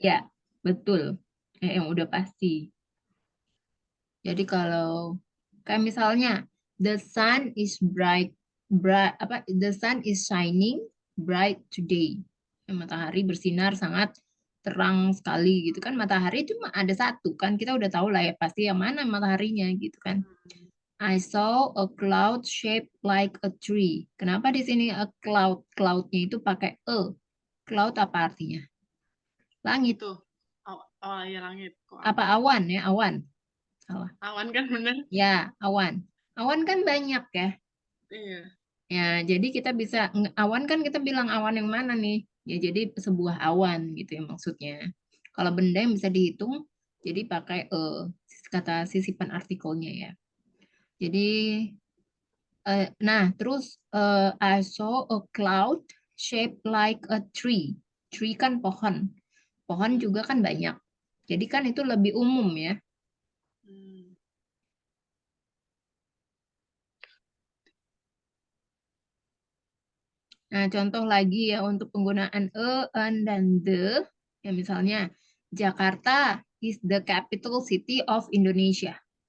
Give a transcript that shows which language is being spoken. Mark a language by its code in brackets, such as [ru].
[id] Ya, betul. Yang udah pasti. Jadi kalau kayak misalnya [en] the sun is bright, bright apa the sun is shining bright today. [id] Matahari bersinar sangat terang sekali gitu kan. Matahari itu ada satu kan. Kita udah tahu lah ya pasti yang mana mataharinya gitu kan. Hmm. [en] I saw a cloud shaped like a tree. [id] Kenapa di sini a cloud? Cloudnya itu pakai e. Cloud apa artinya? Langit. Itu. Oh, oh ya langit. Kok Apa awan? awan ya? Awan. Salah. Awan kan bener? Ya, awan. Awan kan banyak ya. Iya. Ya, jadi kita bisa awan kan kita bilang awan yang mana nih? Ya, jadi sebuah awan gitu ya maksudnya. Kalau benda yang bisa dihitung, jadi pakai kata sisipan artikelnya ya. Jadi, nah terus [en] I saw a cloud shaped like a tree. [id] Tree kan pohon. Pohon Hmm. juga kan banyak. Jadi kan itu lebih umum ya. Hmm. Nah, contoh lagi ya untuk penggunaan an, dan the. Ya misalnya, [en] Jakarta is the capital city of Indonesia.